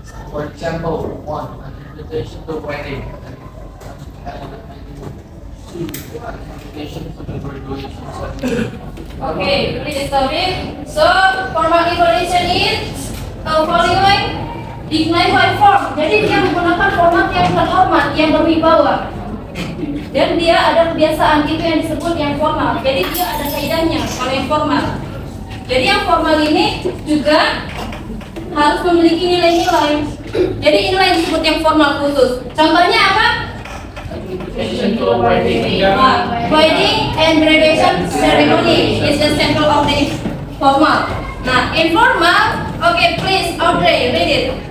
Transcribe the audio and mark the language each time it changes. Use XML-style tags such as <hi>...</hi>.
<en>For example, 1. An invitation to wedding. An invitation to the graduation ceremony. Okay, please stop it. So, formal invitation is following dignified form.</en> <id>Jadi dia menggunakan format yang terhormat, yang berwibawa. Dan dia ada kebiasaan itu yang disebut yang formal. Jadi dia ada kaidahnya kalau yang formal. Jadi yang formal ini juga harus memiliki nilai-nilai. Jadi inilah yang disebut yang formal khusus. Contohnya apa?</id> <en>Invitation to wedding. Wedding and graduation ceremony is the central of the formal. Nah, informal, okay, please, Audrey, read it.</en>